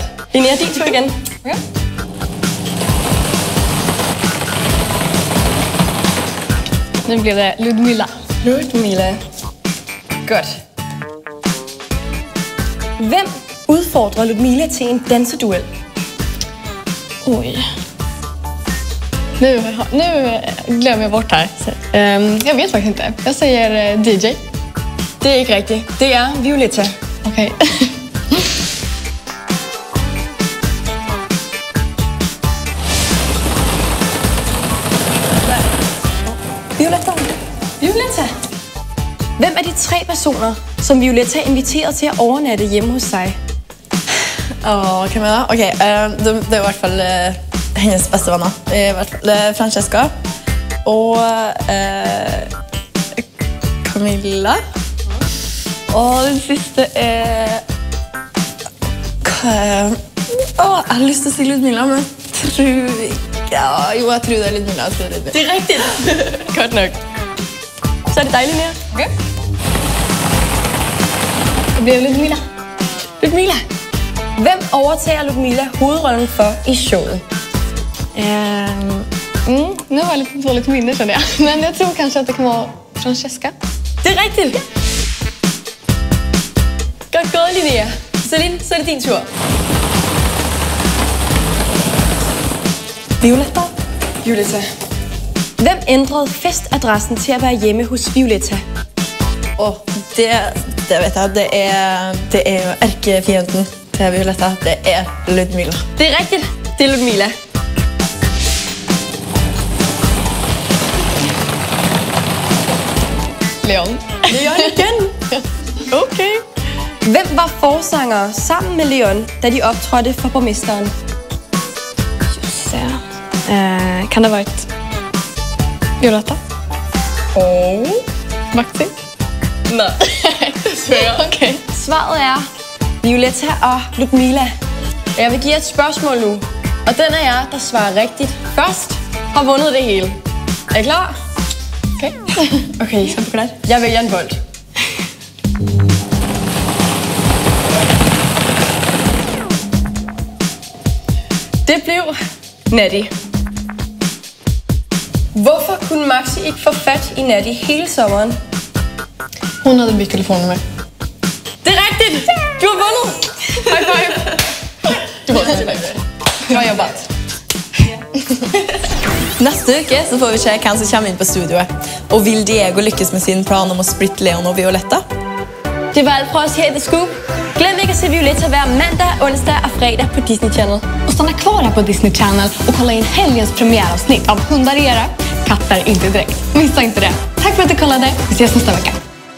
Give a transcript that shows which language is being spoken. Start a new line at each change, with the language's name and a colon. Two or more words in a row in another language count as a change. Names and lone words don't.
Danish: Linnea, din tur igen.
Swedish: Okay. Nu blev det Ludmilla.
Danish: Ludmilla. Godt. Hvem udfordrer Ludmilla til en danseduel?
Swedish: Oj. Nu glömmer jag bort här. Jag vet faktiskt inte. Jag säger DJ.
Danish: Det er ikke rigtigt. Det er Violetta.
Swedish: Okej.
Danish: Violetta. Violetta. Hvem er de 3 personer, som Violetta inviterede til at overnatte hjemme hos sig?
Norwegian: Hvem er det? Ok, det er i hvert fall hennes beste venner. I hvert fall Francesca og Camilla. Og den siste er... Jeg har lyst til å si Ludmilla, men jeg tror ikke... Jo, jeg tror det er Ludmilla.
Danish: Det er rigtigt. Godt nok. Så er det dejligt mere.
Swedish: Okay. Det blev Ludmilla. Ludmilla.
Danish: Hvem overtager Ludmilla hovedrollen for i showet?
Swedish: Nu har jag lite dåligt minne känner jag. Men jag tror kanske att det kan vara Francesca.
Danish: Det er rigtigt. Godt gået, Linnea. Celine, så er det din tur. Violetta. Violetta. Hvem ændrede festadressen til at være hjemme hos Violetta?
Norwegian: Det vet jeg. Det er jo erkefienden til Violetta. Det er Ludmilla.
Danish: Det er rigtigt. Det er Ludmilla. Leon. Leon igen. Okay. Hvem var forsanger sammen med Leon, da de optrådte for borgmesteren?
Swedish: Just det. Kan det ha varit Violetta?
Norwegian: Og... Maxi?
Danish: Nej. Desværre. Okay. Svaret er Violetta og Ludmilla. Jeg vil give jer et spørgsmål nu. Og den er jer, der svarer rigtigt først, har vundet det hele. Er I klar? Okay. Okay, så på jeg vælger en bold. Det blev Natty. Hvorfor kunne Maxi ikke få fat i Natty hele sommeren?
Swedish: Hon hade bytt telefonnummer.
Danish: Det er rigtigt! Du har vundet!
English: High five!
Swedish: Du får
English: high five.
Swedish: Bra jobbat.
Norwegian: Neste uke så får vi se hvem som kommer inn på studioet. Og vil Diego lykkes med sin plan om å splitte Leon og Violetta? Det var alt fra oss her i The Scoop.
Danish: Glem ikke at se Violetta hver mandag, onsdag och fredag på Disney Channel.
Swedish: Och stanna kvar här på Disney Channel och kolla in helgens premiäravsnitt av Hundar era, katter inte direkt. Missa inte det. Tack för att du kollade. Vi ses nästa vecka.